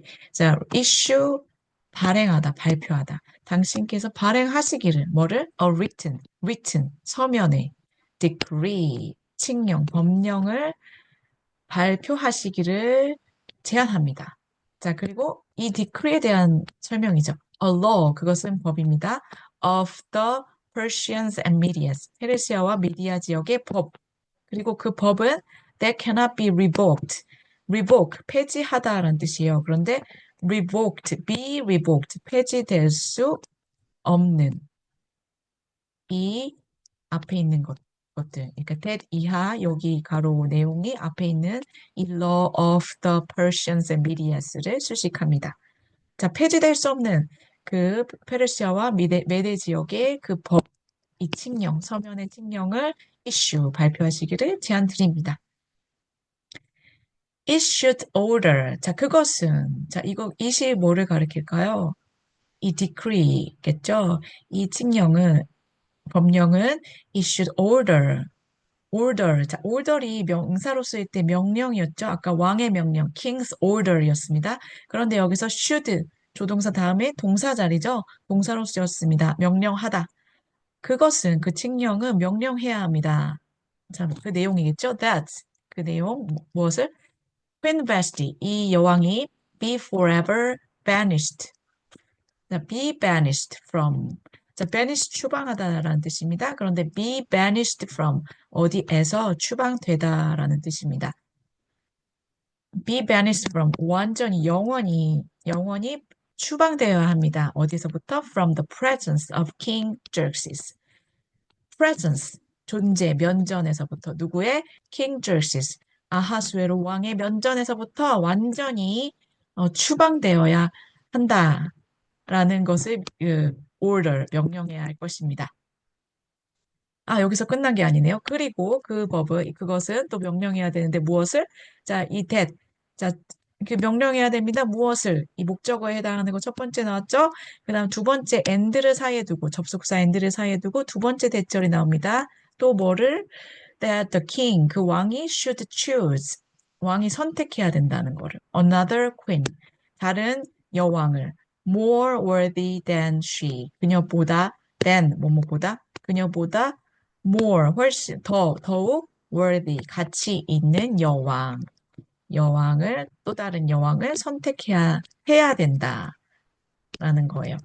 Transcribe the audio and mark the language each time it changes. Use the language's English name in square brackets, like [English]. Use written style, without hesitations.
[Korean] 자, issue, 발행하다, 발표하다. 당신께서 발행하시기를, 뭐를? [English] a written, [Korean] 서면에, decree, 칙령, 법령을 발표하시기를 제안합니다. 자, 그리고 이 decree에 대한 설명이죠. [English] A law, [Korean] 그것은 법입니다. [English] of the Persians and Medias, [Korean] 페르시아와 미디아 지역의 법. 그리고 그 법은 [English] that cannot be revoked. [Korean] revoke, 폐지하다라는 뜻이에요. 그런데 [English] be revoked, [Korean] 폐지될 수 없는 이 앞에 있는 것들. 그러니까 that 이하 여기 가로 내용이 앞에 있는 이 [English] law of the Persians and Medias [Korean] 를 수식합니다. 자, 폐지될 수 없는 그 페르시아와 메대 지역의 그 법, 이 칙령, 서면의 칙령을 발표하시기를 제안드립니다. [English] issued order. [Korean] 자, 그것은, 자, 이시 뭐를 가리킬까요? 이 decree겠죠? 이 법령은 [English] issued order. [Korean] 자, order이 명사로 쓰일 때 명령이었죠? 아까 왕의 명령, [English] king's order [Korean] 였습니다. 그런데 여기서 should, 조동사 다음에 동사 자리죠? 동사로 쓰였습니다. 명령하다. 그것은, 그 칙령은 명령해야 합니다. 자, 그 내용이겠죠? that. 그 내용, 무엇을? [English] Queen Vashti, [Korean] 이 여왕이 [English] be forever banished. 자, be banished from. [Korean] 자, banish, 추방하다라는 뜻입니다. 그런데 [English] be banished from, [Korean] 어디에서 추방되다라는 뜻입니다. [English] be banished from, [Korean] 완전히, 영원히 추방되어야 합니다. 어디서부터? [English] From the presence of King Xerxes. [Korean] presence, 존재, 면전에서부터. 누구의? [English] King Xerxes. [Korean] 아하수에로 왕의 면전에서부터 완전히 추방되어야 한다라는 것을 order, 명령해야 할 것입니다. 여기서 끝난 게 아니네요. 그리고 그것은 또 명령해야 되는데 무엇을? 자, 이 that. 자, 그 명령해야 됩니다. 무엇을? 이 목적어에 해당하는 거 첫 번째 나왔죠? 그 다음 두 번째 and를 사이에 두고, 접속사 and를 사이에 두고 두 번째 대절이 나옵니다. 또 뭐를? [English] That the king, [Korean] 그 왕이 [English] should choose. [Korean] 왕이 선택해야 된다는 거를. [English] Another queen. [Korean] 다른 여왕을. [English] More worthy than she. [Korean] 그녀보다, than, 뭐뭐보다, 그녀보다 more, 훨씬, 더욱 worthy, 가치 있는 여왕을, 또 다른 여왕을 해야 된다라는 거예요.